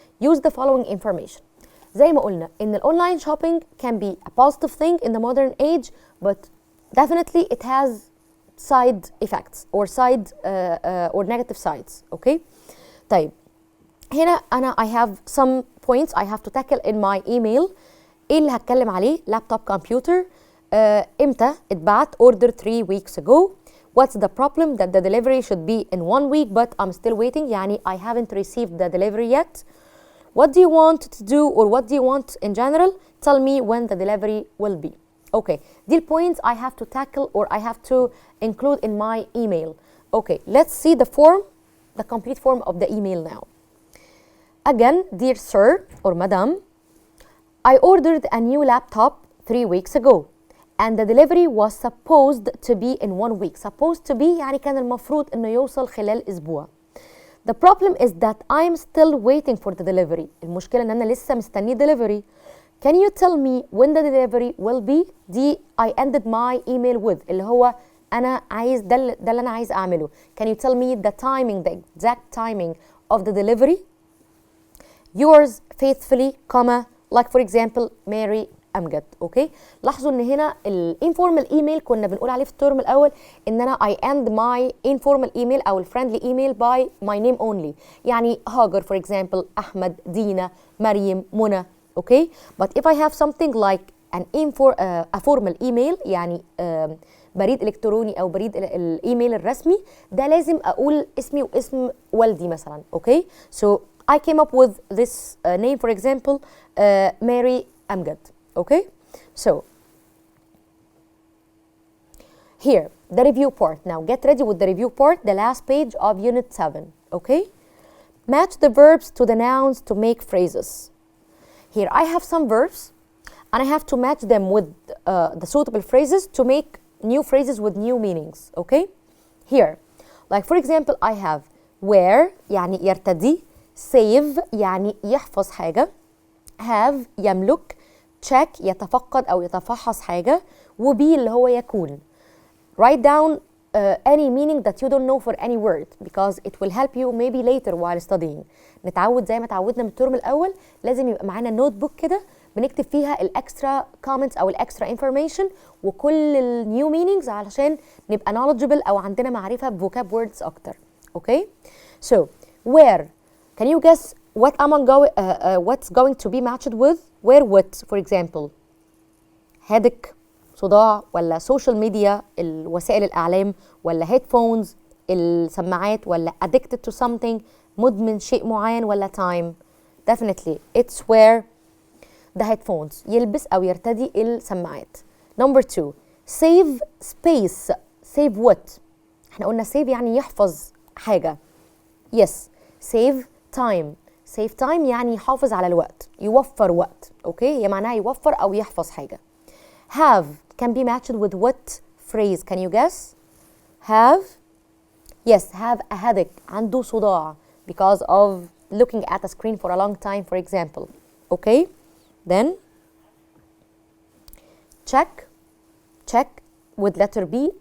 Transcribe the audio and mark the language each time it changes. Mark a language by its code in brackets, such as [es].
[en] Use the following information. [ar] زي ما قلنا إن الأونلاين [en] shopping can be a positive thing in the modern age, but definitely it has side effects or or negative sides. Okay. [ar] طيب هنا أنا [en] I have some points I have to tackle in my email. [ar] إيه اللي هتكلم عليه؟ laptop computer. إمتى اتبعت؟ [en] order 3 weeks ago. What's the problem that the delivery should be in 1 week but I'm still waiting. يعني I haven't received the delivery yet. What do you want to do or what do you want in general? Tell me when the delivery will be. Okay, these points I have to tackle or I have to include in my email. Okay, let's see the form, the complete form of the email now. Again, dear sir or madam, I ordered a new laptop 3 weeks ago and the delivery was supposed to be in 1 week. Supposed to be [ar] يعني كان المفروض إنه يوصل خلال أسبوع. [en] The problem is that I'm still waiting for the delivery. [ar] المشكلة إن أنا لسه مستني delivery. [en] Can you tell me when the delivery will be? [ar] دي [en] I ended my email with [ar] اللي هو أنا عايز ده اللي أنا عايز أعمله. [en] Can you tell me the timing, the exact timing of the delivery? Yours faithfully, comma, like for example, Mary Amjad. Okay? [ar] لاحظوا إن هنا الانفورمال ايميل كنا بنقول عليه في الترم الأول إن أنا [en] I end my informal email [ar] أو الفريندلي email by my name only. يعني هاجر for example, أحمد, دينا, مريم, منى. [en] Okay, but if I have something like a formal email [ar] يعني بريد إلكتروني أو بريد الإيميل الرسمي ده لازم أقول اسمي واسم والدي مثلا. [en] Okay, so I came up with this name for example Mary Amjad. Okay, so here the review part. Now get ready with the review part, the last page of unit 7. Okay, match the verbs to the nouns to make phrases. Here I have some verbs and I have to match them with the suitable phrases to make new phrases with new meanings. Okay, here like for example I have wear يعني يرتدي, save [ar] يعني يحفظ حاجة, [en] have يملك, check [ar] يتفقد أو يتفحص حاجة, [en] وbe [ar] اللي هو يكون. [en] Write down any meaning that you don't know for any word because it will help you maybe later while studying. [ar] نتعود زي ما تعودنا من الترم الأول لازم يبقى معانا نوت بوك كده بنكتب فيها الأكسترا comments أو الأكسترا information وكل النيو meanings علشان نبقى knowledgeable أو عندنا معرفة vocab words أكتر. [en] Okay? So, where? Can you guess what what's going to be matched with? Where what, for example? [ar] headache, صداع, ولا social media, وسائل الإعلام, ولا headphones, السماعات, ولا addicted to something, مدمن شيء معين, ولا time. [en] Definitely, it's where the headphones, [ar] يلبس أو يرتدي السماعات. [en] Number 2, save space. Save what? [ar] احنا قلنا save يعني يحفظ حاجة. [en] Yes, save time. [ar] Save time يعني يحافظ على الوقت, يوفر وقت. Okay, هي معناها يوفر أو يحفظ حاجة. [en] Have can be matched with what phrase? Can you guess? Have? Yes, have a headache. [ar] عنده صداع [en] because of looking at a screen for a long time, for example. Okay? Then check with letter B.